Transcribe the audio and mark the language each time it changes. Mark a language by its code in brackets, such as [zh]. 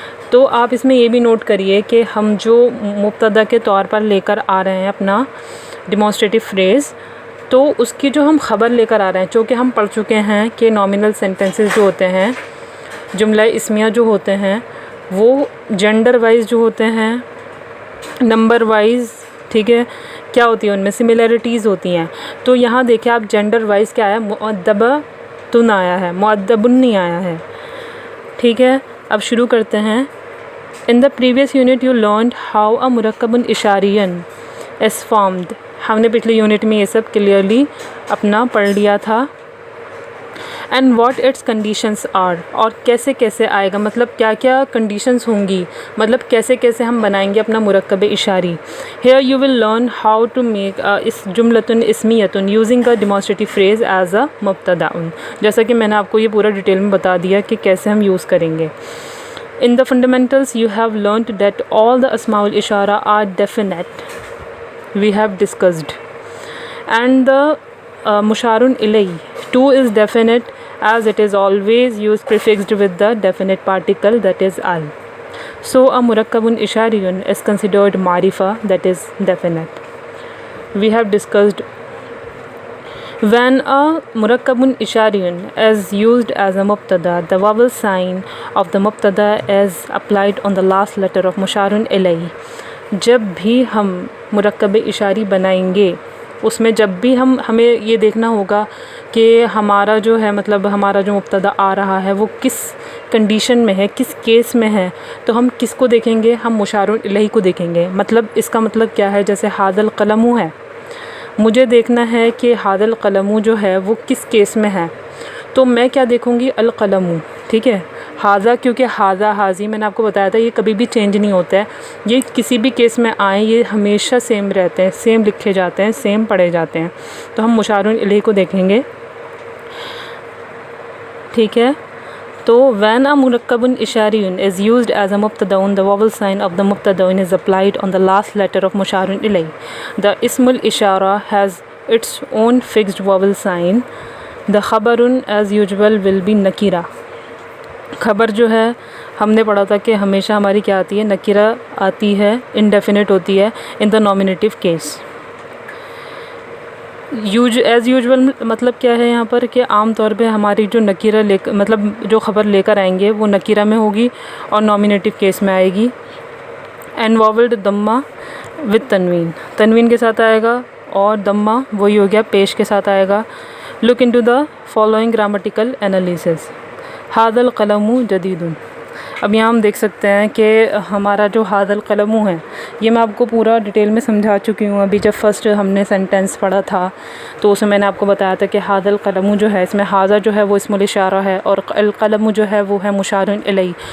[ur] تو آپ اس میں یہ بھی نوٹ کریے کہ ہم جو مبتدا کے طور پر لے کر آ رہے ہیں اپنا ڈیمانسٹریٹو فریز، تو اس کی جو ہم خبر لے کر آ رہے ہیں، چونکہ ہم پڑھ چکے ہیں کہ نامنل سینٹنسز جو ہوتے ہیں، جملہ اسمیہ جو ہوتے ہیں، وہ جینڈر وائز جو ہوتے ہیں، نمبر وائز، ٹھیک ہے، کیا ہوتی ہے ان میں سملیرٹیز ہوتی ہیں. تو یہاں دیکھیں آپ جینڈر وائز کیا آیا، مؤدبۃ آیا ہے، مؤدب نہیں آیا ہے. ٹھیک ہے، اب شروع کرتے ہیں. [en] In the previous unit you learned how a مرکب اشاریً is formed. [ur] ہم نے پچھلے یونٹ میں یہ سب کلیئرلی اپنا پڑھ لیا تھا. [en] and what its conditions are, [ur] اور کیسے کیسے آئے گا، مطلب کیا کیا کنڈیشنز ہوں گی، مطلب کیسے کیسے ہم بنائیں گے اپنا مرکب اشاری. [en] Here you will learn how to make اس جملۃ اسمیۃ using a demonstrative phrase as a مبتدا. [ur] جیسا کہ میں نے آپ کو یہ پورا ڈیٹیل میں بتا دیا کہ کیسے ہم یوز کریں گے. [en] In the fundamentals you have learnt that all the asmaul ishara are definite, we have discussed, and the musharun ilayhi too is definite, as it is always used prefixed with the definite particle, that is al. So a murakkabun ishariyun is considered marifa, that is definite. We have discussed when a murakkabun ishariyun is used as a mubtada, the vowel sign of the mubtada is applied on the last letter of musharun ilayhi. [ur] جب بھی ہم مرکب اشاری بنائیں گے، اس میں جب بھی ہمیں یہ دیکھنا ہوگا کہ ہمارا جو ہے، مطلب ہمارا جو مبتدا آ رہا ہے وہ کس کنڈیشن میں ہے، کس کیس میں ہے، تو ہم کس کو دیکھیں گے؟ ہم مشار الیہ کو دیکھیں گے. مطلب اس کا مطلب کیا ہے؟ جیسے ھذا القلم ہے، مجھے دیکھنا ہے کہ ھذا القلم جو ہے وہ کس کیس میں ہے، تو میں کیا دیکھوں گی؟ القلم. ٹھیک ہے، ھذا، کیونکہ ھذا ھاذی میں نے آپ کو بتایا تھا یہ کبھی بھی چینج نہیں ہوتا ہے، یہ کسی بھی کیس میں آئیں یہ ہمیشہ سیم رہتے ہیں، سیم لکھے جاتے ہیں، سیم پڑھے جاتے ہیں. تو ہم مشار الیہ کو دیکھیں گے. ٹھیک ہے، تو [en] when a murakkabun ishariyun is used as a mubtadaun, the vowel sign of the mubtadaun is applied on the last letter of musharun ilayh. The ismul ishara has its own fixed vowel sign. The khabarun as usual will be nakira. [ur] خبر جو ہے ہم نے پڑھا تھا کہ ہمیشہ ہماری کیا آتی ہے؟ نکیرہ آتی ہے، انڈیفینٹ ہوتی ہے [en] In the nominative case. As usual [ur] مطلب کیا ہے یہاں پر کہ عام طور پہ ہماری جو نکیرہ مطلب جو خبر لے کر آئیں گے وہ نکیرہ میں ہوگی اور نامینیٹیو کیس میں آئے گی. [en] and vowelled دمہ with تنوین، [ur] تنوین کے ساتھ آئے گا، اور دمہ وہی ہو گیا پیش کے ساتھ آئے گا. [en] Look into the following grammatical analysis. [ar] ھذا القلم جدید. [ur] اب یہاں ہم دیکھ سکتے ہیں کہ ہمارا جو ھذا القلم ہے یہ میں آپ کو پورا ڈیٹیل میں سمجھا چکی ہوں. ابھی جب فرسٹ ہم نے سینٹینس پڑھا تھا تو اس میں نے آپ کو بتایا تھا کہ ھذا القلم جو ہے اس میں ھذا جو ہے وہ اسم الاشارہ ہے، اور القلم جو ہے وہ ہے مشار الیہ.